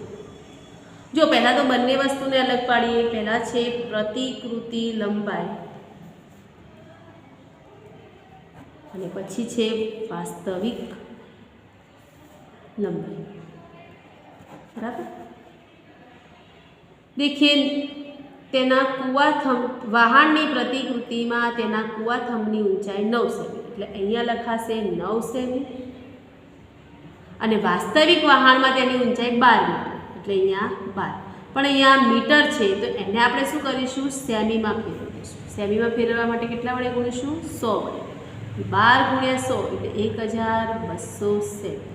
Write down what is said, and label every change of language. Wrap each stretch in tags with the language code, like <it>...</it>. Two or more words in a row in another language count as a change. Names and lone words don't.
<gu>જો પહેલાં તો બંને વસ્તુને અલગ પાડીએ. પહેલાં છે પ્રતિકૃતિ લંબાઈ અને પછી છે વાસ્તવિક લંબાઈ. બરાબર, દેખિએ તેના કૂવા થંભ વહાણની પ્રતિકૃતિમાં તેના કૂવા થંભની ઊંચાઈ 9 સેમી એટલે અહીંયા લખાશે 9 સેમી અને વાસ્તવિક વહાણમાં તેની ઊંચાઈ 12 મીટર એટલે અહીંયા 12. પણ અહીંયા મીટર છે તો એને આપણે શું કરીશું? સેમીમાં ફેરવીશું. સેમીમાં ફેરવવા માટે કેટલા વડે ગુણીશું? 100 વડે. 12 ગુણ્યા 100 એટલે 1200 સેમી.</gu>